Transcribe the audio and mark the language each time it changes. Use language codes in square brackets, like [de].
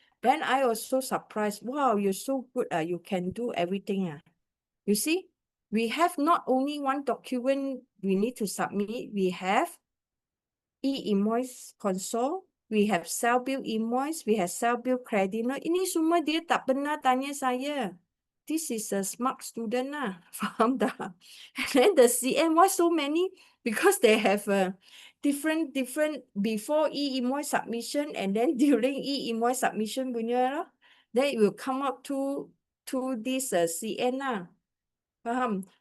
[en] Then I also surprised, wow, you're so good, you can do everything. You see, we have not only one document we need to submit, we have e-invoice console, we have cell bill invoice, we have cell bill credit note. [ms] Ini semua dia tak pernah tanya saya. [en] This is a smart student lah. [ms] Faham tak? [en] And then the CM, why so many? Because they have a different before e-invoice submission and then during e-invoice submission punya lah. Then it will come up to this CN lah. Faham?